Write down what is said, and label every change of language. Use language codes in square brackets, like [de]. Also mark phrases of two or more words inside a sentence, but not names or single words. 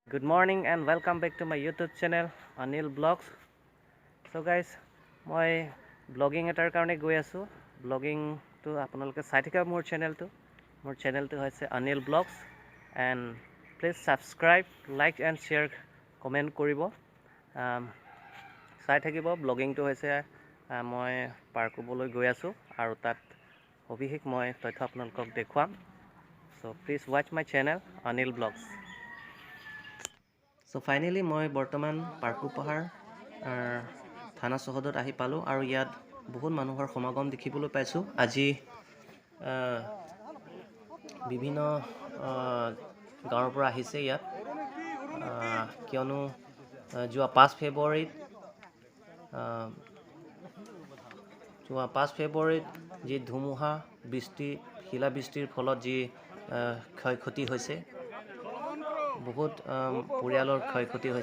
[en] Good morning and welcome back to my YouTube channel Anil Vlogs. So guys, [as] মই ব্লগিং এটাৰ কাৰণে গৈ আছোঁ। ব্লগিংটো আপোনালোকে চাই থকা মোৰ চেনেলটো হৈছে Anil Vlogs [en] and please subscribe, like and share, comment [as] কৰিব। চাই থাকিব। ব্লগিংটো হৈছে মই পাৰ্কুবলৈ গৈ আছোঁ আৰু তাত সবিশেষ মই তথ্য আপোনালোকক দেখুৱাম। [en] So please watch my channel Anil Vlogs. So finally [as] মই বৰ্তমান পাৰ্কুপ পাহাৰ থানা চহৰত আহি পালোঁ আৰু ইয়াত বহুত মানুহৰ সমাগম দেখিবলৈ পাইছোঁ। আজি বিভিন্ন গাঁৱৰ পৰা আহিছে ইয়াত, কিয়নো যোৱা 5 ফেব্ৰুৱাৰীত যি ধুমুহা শিলাবৃষ্টিৰ ফলত যি ক্ষয়ক্ষতি হৈছে, বহুত পৰিয়ালৰ ক্ষয়ক্ষতি হৈছে।